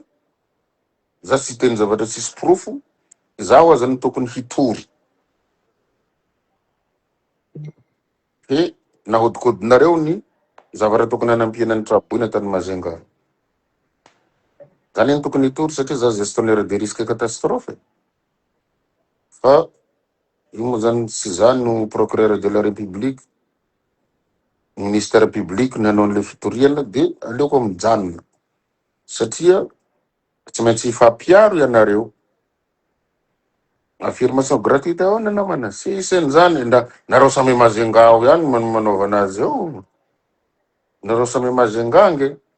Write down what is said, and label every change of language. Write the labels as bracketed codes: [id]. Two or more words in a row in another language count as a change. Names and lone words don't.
[mg] Za tsy teny zavatra tsisy profo. Zaho aza ny tokony hitory. He nahodikodinareo ny zavatra tokony hanampiana ny traboina tany Majunga. Zany ny tokony hitory satria za [fr] gestionnaire de risque catastrophe. [mg] Fa io moa zany tsy zany no [fr] procureur de la république, ministère public [mg] nanao an'le fitoriana de aleoko mijanona satria tsy maintsy ifampiaro ianareo. [fr] Affirmation gratuite [mg] ahoana namana sisy zany nareo samy Majunga ao ihany manaova anazy eo. Nareo samy Majunga nge.